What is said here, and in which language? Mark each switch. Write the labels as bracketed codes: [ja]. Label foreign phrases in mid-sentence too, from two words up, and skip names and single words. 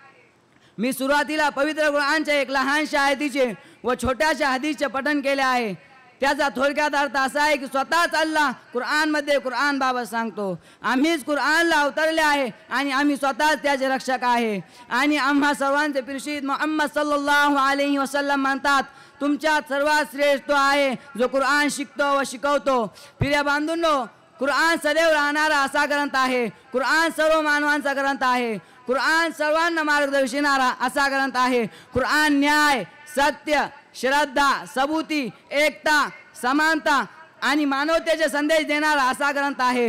[mr] मी सुरुवातीला पवित्र कुराणच्या एक लहानशा आयतीचे व छोट्याशा हदीसचे पठण केले आहे। त्याचा थोडक्यात अर्थ असा आहे की स्वतःच अल्लाह कुराणमध्ये कुराणबाबत सांगतो, आम्हीच कुराणला अवतरले आहे आणि आम्ही स्वतःच त्याचे रक्षक आहे। आणि आम्हा सर्वांचे प्रिय मुहम्मद [ar] صلى الله عليه وسلم [mr] म्हणतात, तुमच्यात सर्वात श्रेष्ठ तो आहे जो कुराण शिकतो व शिकवतो। प्रिय बांधूंनो, कुराण सदैव राहणारा असा ग्रंथ आहे। कुराण सर्व मानवांचा ग्रंथ आहे। कुराण सर्वांना मार्गदर्शनारा असा ग्रंथ आहे। कुराण न्याय, सत्य, श्रद्धा, सबूती, एकता, समानता आणि मानवतेचे संदेश देणारा असा ग्रंथ आहे।